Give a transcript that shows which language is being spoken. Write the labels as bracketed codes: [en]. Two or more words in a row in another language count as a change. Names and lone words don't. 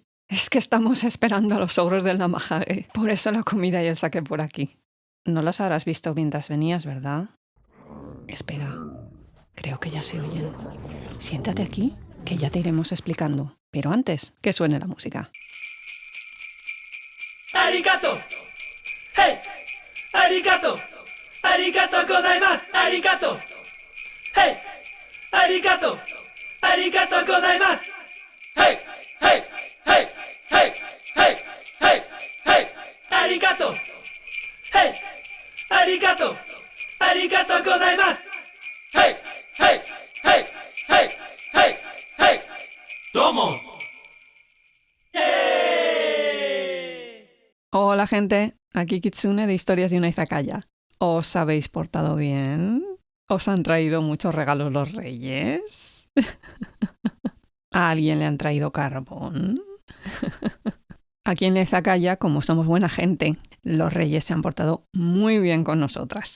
[es] Es que estamos esperando a los ogros del Namahage. Por eso la comida y el sake por aquí. No los habrás visto mientras venías, ¿verdad? Espera. Creo que ya se oyen. Siéntate aquí, que ya te iremos explicando. Pero antes, que suene la música. [ja] ¡Arigato! ¡Hey! ¡Arigato! ¡ありがとうございます! ¡Arigato! ¡Hey! ¡Arigato! ¡ありがとうございます! ¡Hey! ¡Hey! ¡Hey! ¡Hey! ¡Hey! ¡Hey! ¡Hey! ¡Arigato! ¡Hey! ¡Arigato! ¡ありがとうございます! ¡Hey! ¡Hey! ¡Hey! ¡Hey! ¡Hey! ¡Hey! ¡Domo! [es] Hola gente, aquí Kitsune de Historias de una Izakaya. ¿Os habéis portado bien? ¿Os han traído muchos regalos los reyes? ¿A alguien le han traído carbón? Aquí en la Izakaya, como somos buena gente, los reyes se han portado muy bien con nosotras.